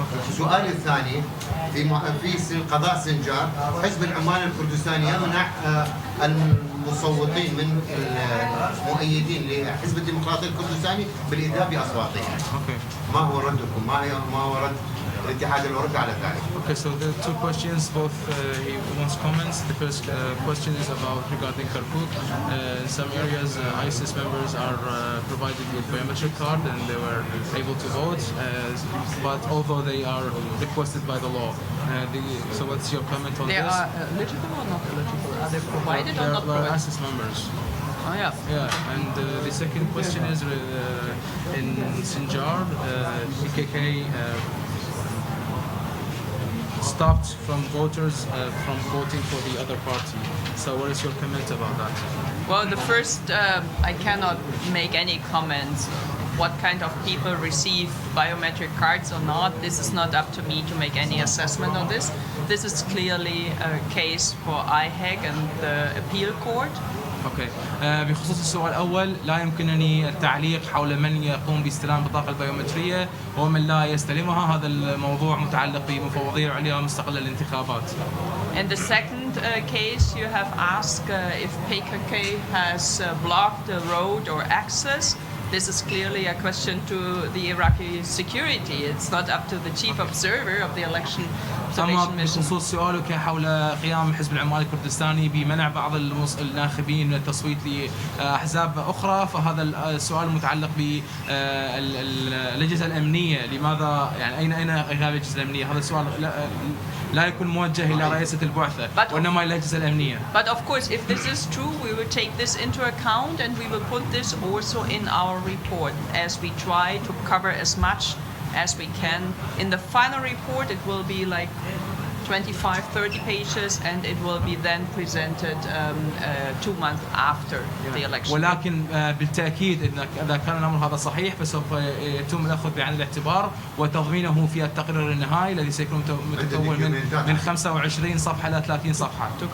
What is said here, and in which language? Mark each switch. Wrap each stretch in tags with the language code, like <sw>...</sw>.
<ar>السؤال الثاني، في قضاء سنجار حزب العمال الكردستاني يمنع المصوتين من المؤيدين لحزب الديمقراطي الكردستاني بالإذهاب بأصواتهم. ما هو ردكم؟ ما هو رد الاتحاد الأوروبي على ذلك؟</ar> <en>Okay, so there are two questions. Both he wants comments. The first question is about regarding Kirkuk. In some areas, ISIS members are provided with biometric card and they were able to vote, but although they are requested by the law. So what's your comment on this? They are eligible or not eligible? Are they provided or not provided? They're ISIS members. Oh yeah. Yeah, and the second question is in Sinjar, PKK stopped from voters from voting for the other party. So what is your comment about that? Well, the first, I cannot make any comments what kind of people receive biometric cards or not. This is not up to me to make any assessment on this. This is clearly a case for IHEG and the appeal court. Okay.</en> <ar>بخصوص السؤال الاول لا يمكنني التعليق حول من يقوم باستلام البطاقه البيومتريه ومن لا يستلمها. هذا الموضوع متعلق بمفوضيه العليا المستقله للانتخابات.</ar> <en>And the second case you have asked if PKK has blocked the road or access. This is clearly a question to the Iraqi security. It's not up to the chief observer of the election observation mission.</en> <ar>بخصوص سؤالك حول قيام حزب العمال الكردستاني بمنع بعض الناخبين من التصويت لأحزاب أخرى، فهذا السؤال متعلق بالأجهزة الأمنية. لماذا يعني أين غياب الأجهزة الأمنية؟ هذا السؤال لا يكون موجه إلى رئيسة البعثة وإنما إلى الأجهزة الأمنية.</ar> <en>But of course, if this is true, we will take this into account and we will put this also in our report as we try to cover as much as we can. In the final report, it will be like 25-30 pages and it will be then presented 2 months after the election.</en> <ar>ولكن بالتأكيد إذا كان الأمر هذا صحيح فسوف يتم الأخذ بعين الاعتبار وتضمينه في التقرير النهائي الذي سيكون متكون من 25 صفحة إلى 30 صفحة.</ar>